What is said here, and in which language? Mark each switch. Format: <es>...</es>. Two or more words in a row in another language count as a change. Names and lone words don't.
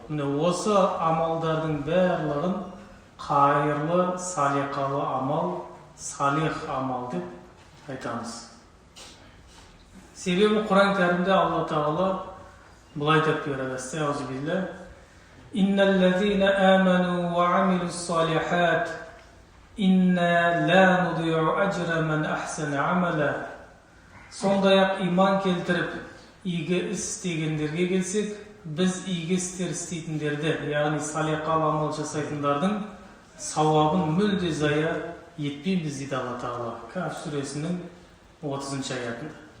<kk>Міне осы амалдардың барлығын қайырлы, салиқалы амал, салих амал деп айтамыз. Себебі Құран кәрімде Алла тағала былай деп береді: Астағфируллах.</kk> <ar>إن الذين آمنوا وعملوا الصالحات إنا لا نضيع أجر من أحسن عملا.</ar> <kk>Сондай-ақ иман келтіріп, игі іс істегендерге келсек, біз игі істер істейтіндерді, яғни салиқалы амал жасайтындардың сауабын мүлде зая етпейміз дейді Алла тағала. Каф сүресінің 30 аятында.</kk>